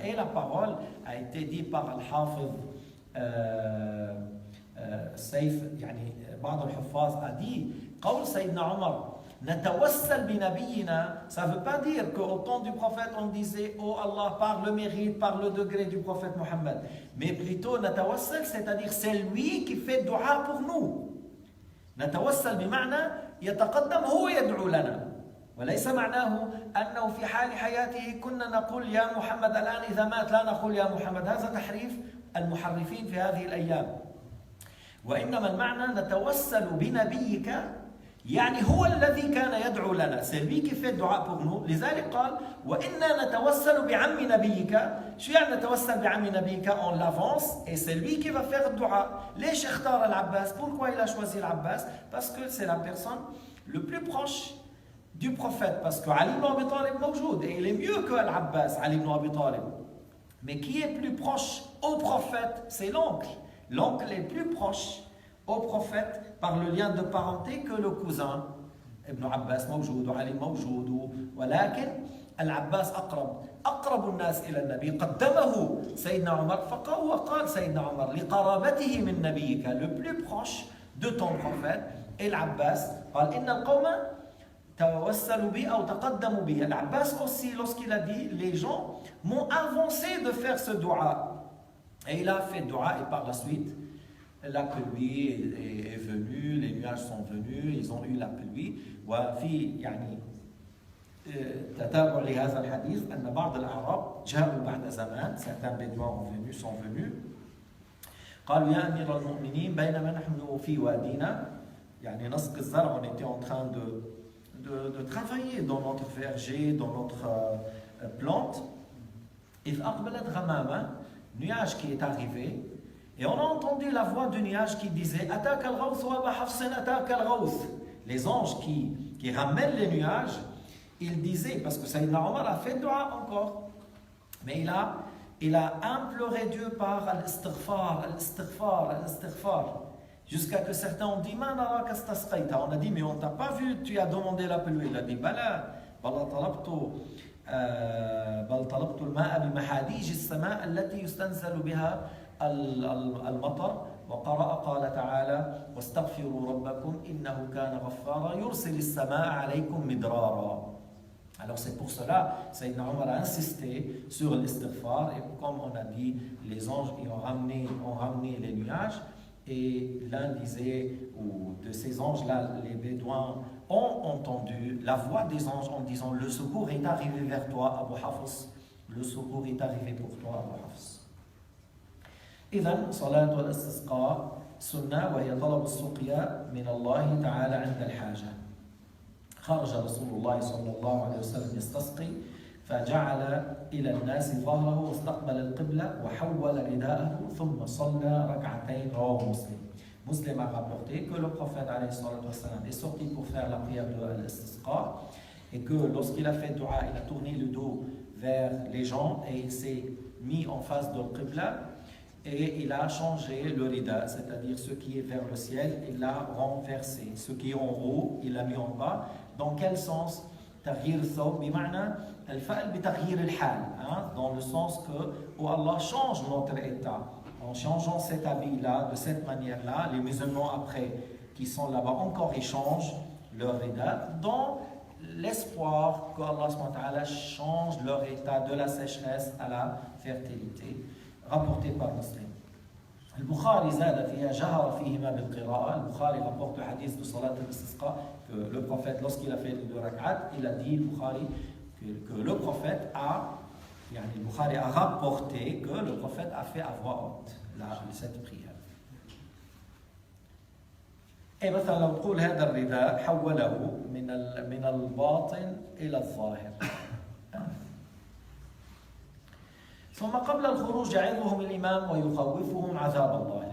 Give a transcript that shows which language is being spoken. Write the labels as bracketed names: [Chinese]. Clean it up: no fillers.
[French] Et la parole a été dite par Al-Hafiz Saif, yani [Arabic] بعض الحفاظ [French] a dit, [Arabic] قول سيدنا عمر Natawassal bi nabiyina, [French] ça ne veut pas dire qu'au temps du prophète on disait oh Allah par le mérite, par le degré du prophète Mohammed, mais plutôt natawassal, c'est-à-dire c'est lui qui fait dua pour nous. [Arabic] Natawassal بمعنى يتقدم هو يدعو لنا وليس معناه أنه في حال حياته كنا نقول يا محمد الآن إذا مات لا نقول يا محمد. هذا تحريف المحرفين في هذه الأيام. وإنما المعنى نتوسل بنبيك يعني هو الذي كان يدعو لنا. [French] C'est lui qui fait dua pour nous. [Arabic] لذلك قال وإنا نتوسل بعم نبيك. شو يعني نتوسل بعم نبيك؟ [French] On l'avance et c'est lui qui va faire dua. [Arabic] ليش اختار العباس? [French] Pourquoi il a choisi l'Abbas? Parce que c'est la personne le plus proche du prophète. Parce que Ali ibn Abi Talib موجود et il est mieux que l'Abbas, Ali ibn Abi Talib. Mais qui est plus proche au prophète? C'est l'oncle. L'oncle est plus proche au prophète par le lien de parenté que le cousin. [Arabic] Ibn Abbas موجود وعلي موجود ولكن العباس أقرب الناس إلى النبي قدمه سيدنا عمر فهو قال سيدنا عمر لقرابته من نبيك, [French] le plus proche de ton prophète. [Arabic] Et l'Abbas قال إن القوم توسلوا بي أو تقدموا بي. [French] L'Abbas aussi, lorsqu'il a dit les gens m'ont avancé de faire ce dua, et il a fait dua, et par la suite la pluie est venue, les nuages sont venus, ils ont eu la pluie. [Arabic] وفي يعني تتابع لهذا الحديث أن بعض الأعراب جاءوا بعد زمان, [French] certains bédouins sont venus [Arabic] قالوا يا أمير المؤمنين بينما نحن في وادينا يعني نسقي الزرع, [French] on était en train de travailler dans notre verger, dans notre plante. [Arabic] إذ أقبلت غمامة, [French] nuage qui est arrivé. Et on a entendu la voix du nuage qui disait [Arabic] Atak al-Ghawth wa Aba Hafsin Atak al-Ghawth. [French] Les anges qui ramènent les nuages, ils disaient, parce que Sayyidina Omar a fait dua encore, mais il a imploré Dieu par al-istighfar, jusqu'à que certains ont dit [Arabic] Ma naraka istasqayta. [French] On a dit mais on t'a pas vu, tu as demandé la pluie. Il a dit [Arabic] Bala, bal talabtu al-ma'a bi mahadij as-sama' allati yustanzalu biha المطر. وقرأ قال تعالى واستغفروا ربكم إنه كان غفارا يرسل السماء عليكم مدرارا. [French] Alors c'est pour cela Sayyidina Omar a insisté sur l'istighfar, et comme on a dit, les anges ont ramené les nuages, et l'un disait, ou de ces anges-là, les bédouins ont entendu la voix des anges en disant le secours est arrivé vers toi Abu Hafs, le secours est arrivé pour toi Abu Hafs. [Arabic] إذن صلاة الاستسقاء سنة, وهي طلب السقيا من الله تعالى عند الحاجة. خرج رسول الله صلى الله عليه وسلم يستسقي فجعل إلى الناس ظهره واستقبل القبلة وحول رداءه ثم صلى ركعتين. رواه مسلم. [French] Muslim a rapporté que le prophète alayhi salatu wassalam est sorti pour faire la prière de l'istisqa, et que lorsqu'il a fait dua, il a tourné le dos vers les gens et il s'est mis en face de l'Qibla. Et il a changé le rida, c'est-à-dire ce qui est vers le ciel, il l'a renversé. Ce qui est en haut, il l'a mis en bas. Dans quel sens? [Arabic] تغيير الثوب بمعنى الفعل بتغيير الحال, [French] dans le sens que où Allah change notre état. En changeant cet habit-là, de cette manière-là, les musulmans après qui sont là-bas encore ils changent leur état dans l'espoir que Allah subhanahu wa ta'ala change leur état de la sécheresse à la fertilité, rapporté par Muslim. [Arabic] البخاري زاد فيها جهر فيهما بالقراءة. [French] البخاري rapporte le hadith de Salat al-Istisqa que le prophète lorsqu'il a fait les 2 rak'at, il a dit Bukhari que le prophète a, يعني البخاري a rapporté que le prophète a fait à voix haute cette prière. [Arabic] Et مثلا لو تقول هذا الرداء حوله من الباطن إلى الظاهر. ثم قبل الخروج يعظهم الإمام ويخوفهم عذاب الله.